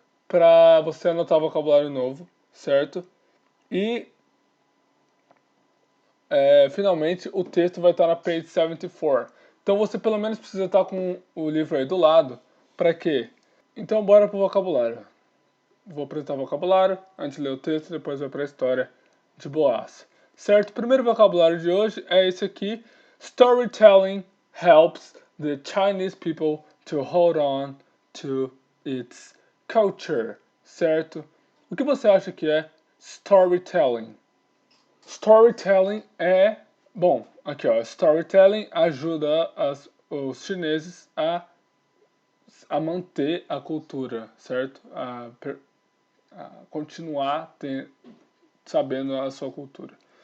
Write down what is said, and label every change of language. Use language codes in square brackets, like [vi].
[pt] Para você anotar vocabulário novo, certo? E finalmente o texto vai estar na page 74. Então você pelo menos precisa estar com o livro aí do lado. Para quê? Então bora pro vocabulário. Vou apresentar o vocabulário, antes de ler o texto, depois vai para a história de boas. Certo? O primeiro vocabulário de hoje é esse aqui. [en] Storytelling helps the Chinese people to hold on to its culture. [pt] Certo? O que você acha que é storytelling? Storytelling bom, aqui ó, storytelling ajuda os chineses a manter a cultura, certo? A continuar sabendo a sua cultura.